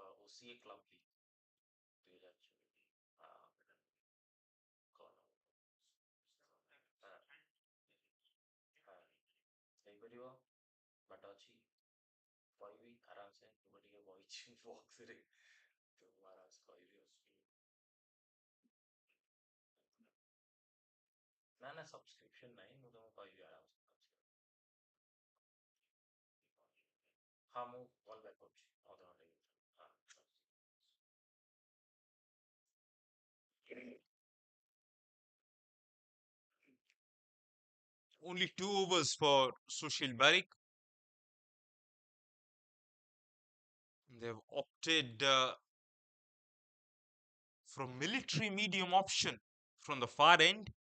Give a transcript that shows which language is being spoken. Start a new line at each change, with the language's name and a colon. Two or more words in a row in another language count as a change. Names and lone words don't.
Odia: OCA Club League 2024 ହେଇପାରିବ ବାଟ ଅଛି କହିବି ଆରାମସେ ମୁଁ ଟିକେ ବଇଛି ବକ୍ସରେ ତ ମୁଁ ଆରାମସେ କହିବି ନା ନା ସବସ୍କ୍ରିପସନ୍ ନାହିଁ ମୁଁ ତମକୁ କହିବି ଆରାମସେ ହଁ ମୁଁ
English: call back
Odia: କରୁଛି ଅଧଘଣ୍ଟେ ଭିତରେ
English: Only 2 overs for Sushil Barik. They've opted for military medium option from the far end.